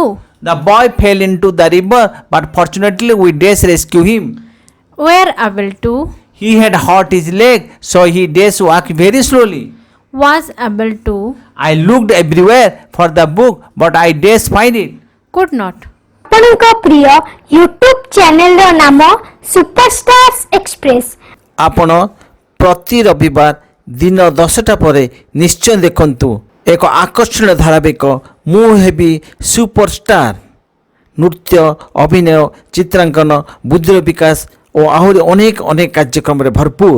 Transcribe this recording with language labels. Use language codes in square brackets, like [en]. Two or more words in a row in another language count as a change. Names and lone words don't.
[en] The boy fell into the river but fortunately we dash rescue him. Were able to. He had hurt his leg so he dash walk very slowly. Was able to. I looked everywhere for the book but I dash find it. Could not. [or] ଆପଣଙ୍କ ପ୍ରିୟ ୟୁଟ୍ୟୁବ୍ ଚ୍ୟାନେଲର ନାମ ସୁପରଷ୍ଟାର୍ସ ଏକ୍ସପ୍ରେସ୍. ଆପଣ ପ୍ରତି ରବିବାର ଦିନ 10ଟା ପରେ ନିଶ୍ଚୟ ଦେଖନ୍ତୁ ଏକ ଆକର୍ଷଣୀୟ ଧାରାବାହିକ ମୁଁ ହେବି ସୁପରଷ୍ଟାର. ନୃତ୍ୟ, ଅଭିନୟ, ଚିତ୍ରାଙ୍କନ, ବୁଦ୍ଧିର ବିକାଶ ଓ ଆହୁରି ଅନେକ ଅନେକ କାର୍ଯ୍ୟକ୍ରମରେ ଭରପୁର.